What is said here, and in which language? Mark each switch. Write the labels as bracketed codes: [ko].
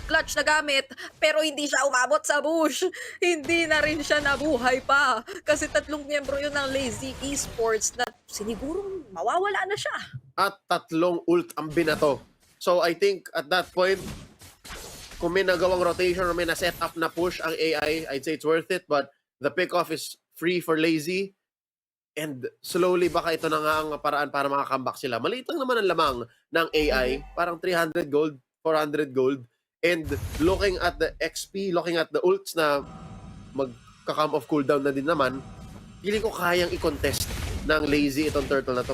[tl] Clutch na gamit pero hindi siya umabot sa bush. Hindi na rin siya nabuhay pa. Kasi 3 miyembro yun ng Lazy Esports na sinigurong mawawala na siya. At 3 ult ang binato. [en] So I think at that point, [tl] kung may nagawang rotation or may na-set up na push ang AI, [en] I'd say it's worth it. But the pick-off is free for Lazy. And slowly [tl] baka ito na nga ang paraan para makakambak sila. Maliit lang naman ang lamang ng AI. Parang 300 gold, 400 gold. [en] And looking at the XP, looking at the ults [tl] na magka-come off cooldown na din naman, hindi ko kayang i-contest ng Lazy itong turtle na to.